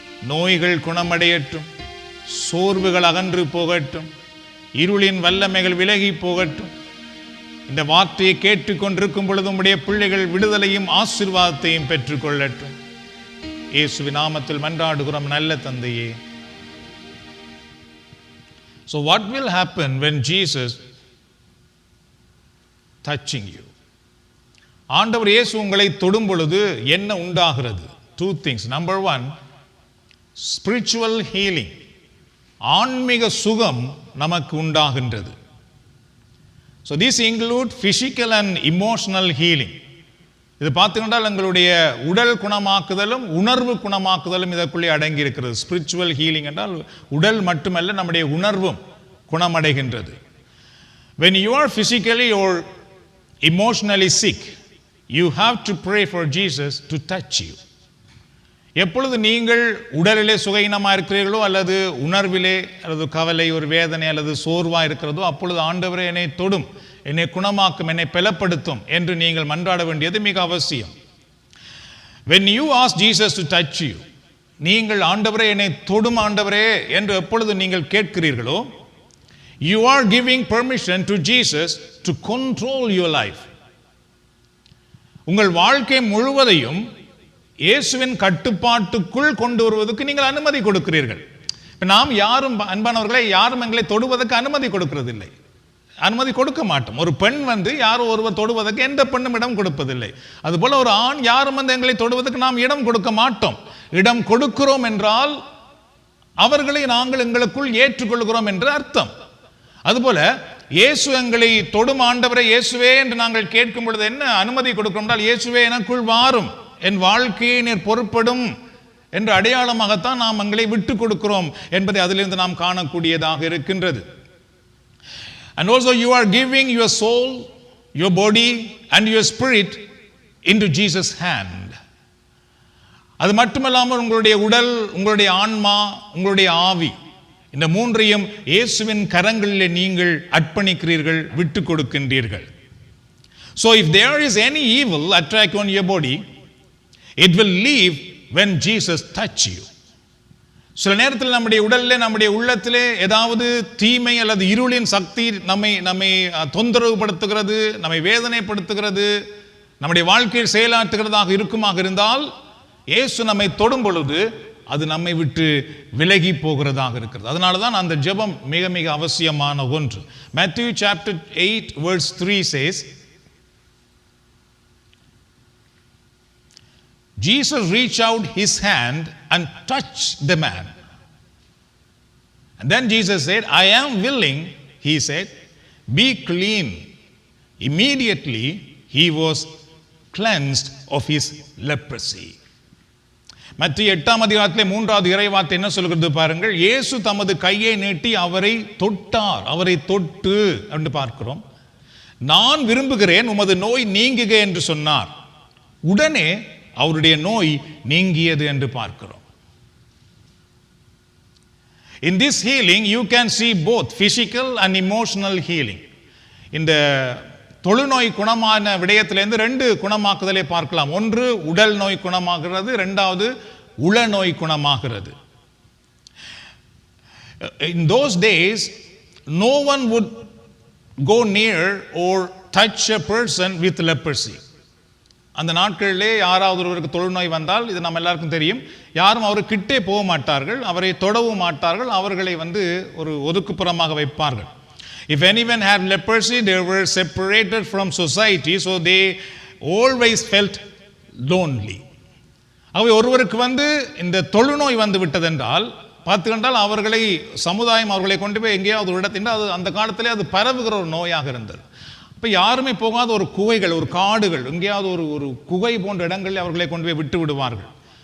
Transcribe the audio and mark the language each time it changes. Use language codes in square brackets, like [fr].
[ta] நோய்கள் குணமடையட்டும், சோர்வுகள் அகன்று போகட்டும், இருளின் வல்லமைகள் விலகி போகட்டும். இந்த வார்த்தையை கேட்டுக்கொண்டிருக்கும் பொழுது உம்முடைய பிள்ளைகள் விடுதலையும் ஆசீர்வாதத்தையும் பெற்றுக்கொள்ளட்டும். இயேசுவின் நாமத்தில் மன்றாடுகிறோம் நல்ல தந்தையே. [en] So what will happen when Jesus touching you? [ta] ஆண்டவர் இயேசு உங்களை தொடும் பொழுது என்ன உண்டாகிறது? [en] Two things. Number one, spiritual healing. [ta] ஆன்மீக சுகம் நமக்கு உண்டாகின்றது. [en] So these include physical and emotional healing. [ta] இது பார்த்துக்கொண்டால் எங்களுடைய உடல் குணமாக்குதலும் உணர்வு குணமாக்குதலும் இதற்குள்ளே அடங்கி இருக்கிறது. ஸ்பிரிச்சுவல் ஹீலிங் என்றால் உடல் மட்டுமல்ல, நம்முடைய உணர்வும் குணமடைகின்றது. [en] When you are physically or emotionally sick, you have to pray for Jesus to touch you. [ta] எப்பொழுது நீங்கள் உடலிலே சுகஹீனமாக இருக்கிறீர்களோ அல்லது உணர்விலே அல்லது கவலை, ஒரு வேதனை அல்லது சோர்வாக இருக்கிறதோ, அப்பொழுது ஆண்டவரே என்னை தொடும், என்னை குணமாக்கும், என்னை பலப்படுத்தும் என்று நீங்கள் மன்றாட வேண்டியது மிக அவசியம். [en] When you ask Jesus to touch you, [ta] நீங்கள் ஆண்டவரே என்னை தொடும் ஆண்டவரே என்று எப்பொழுது நீங்கள் கேட்கிறீர்களோ, [en] you are giving permission to Jesus to control your life. [ta] உங்கள் வாழ்க்கை முழுவதையும் இயேசுவின் கட்டுப்பாட்டுக்குள் கொண்டு வருவதற்கு நீங்கள் அனுமதி கொடுக்கிறீர்கள். நாம் யாரும், அன்பானவர்களை, யாரும் எங்களை தொடுவதற்கு அனுமதி கொடுக்கிறதில்லை, அனுமதி கொடுக்க மாட்டோம். ஒரு பெண் யாரோ ஒருவர் தொடுவதற்கு எந்த பெண்ணும் இடம் கொடுப்பதில்லை. அதுபோல ஒரு ஆண் யாரும் எங்களை தொடுவதற்கு நாம் இடம் கொடுக்க மாட்டோம். இடம் கொடுக்கிறோம் என்றால் அவர்களை நாங்கள் எங்களுக்குள் ஏற்றுக்கொள்கிறோம் என்று அர்த்தம். அதுபோல இயேசு எங்களை தொடும் ஆண்டவரை இயேசுவே என்று நாங்கள் கேட்கும் பொழுது என்ன அனுமதி கொடுக்கிறோம் என்றால், இயேசுவே எனக்குள் வாரும், என் வாழ்க்கையை நீர் பொறுப்படும் என்ற அடையாளமாகத்தான் நாம் எங்களை விட்டு கொடுக்கிறோம் என்பதை அதிலிருந்து நாம் காணக்கூடியதாக இருக்கின்றது. [en] And also you are giving your soul, your body and your spirit into Jesus' hand. [ta] அது மட்டுமல்லாமல் உங்களுடைய உடல், உங்களுடைய ஆன்மா, உங்களுடைய ஆவி, இந்த மூன்றையும் இயேசுவின் கரங்களிலே நீங்கள் அர்ப்பணிக்கிறீர்கள், விட்டு கொடுக்கின்றீர்கள். [en] So if there is any evil attack on your body, it will leave when Jesus touch you. [ta] சில நேரத்தில் நம்முடைய உடலிலே, நம்முடைய உள்ளத்திலே ஏதாவது தீமை அல்லது இருளின் சக்தி நம்மை தொந்தரவுபடுத்துகிறது, நம்மை வேதனைப்படுத்துகிறது, நம்முடைய வாழ்க்கையில் செயலாற்றுகிறதாக இருக்குமாக இருந்தால், இயேசு நம்மை தொடும் பொழுது அது நம்மை விட்டு விலகி போகிறதாக இருக்கிறது. அதனால தான் அந்த ஜெபம் மிக மிக அவசியமான ஒன்று. [en] Matthew chapter 8 verse 3 says, Jesus reached out his hand and touched the man. And then Jesus said, I am willing, he said, be clean. Immediately he was cleansed of his leprosy. [ta] மத்திய 8ஆம் அதிகாரத்திலே 3வது இறைவார்த்தை என்ன சொல்கிறது பாருங்கள். இயேசு தமது கையை நீட்டி அவரை தொட்டார். அவரை தொட்டு என்று பார்க்கிறோம். நான் விரும்புகிறேன், உமது நோய் நீங்குக என்று சொன்னார். உடனே அவருடைய நோய் நீங்கியது என்று பார்க்கிறோம். [en] In this healing you can see both physical and emotional healing. [ta] இந்த தொழுநோய் குணமான விடயத்திலிருந்து 2 குணமாக்குதலை பார்க்கலாம். ஒன்று உடல் நோய் குணமாகிறது, இரண்டாவது உள நோய் குணமாகிறது. [en] In those days no one would go near or touch a person with leprosy. [ta] அந்த நாட்களிலே யாராவது ஒருவருக்கு தொழுநோய் வந்தால், இது நம்ம எல்லாருக்கும் தெரியும், யாரும் அவர் கிட்டே போக மாட்டார்கள், அவரை தொடவும் மாட்டார்கள், அவர்களை ஒரு ஒதுக்குப்புறமாக வைப்பார்கள். [en] If anyone had leprosy, they were separated from society, so they always felt lonely. [ta] அவை ஒருவருக்கு இந்த தொழுநோய் விட்டதென்றால் பார்த்துக்கொண்டால் அவர்களை சமுதாயம் அவர்களை கொண்டு போய் எங்கேயாவது ஒரு இடத்தில், அது அந்த காலத்திலே அது பரவுகிற ஒரு நோயாக இருந்தது. இப்போ யாருமே போகாத ஒரு குகைகள், ஒரு காடுகள், எங்கேயாவது ஒரு குகை போன்ற இடங்களில் அவர்களை கொண்டு போய் விட்டு விடுவார்கள்.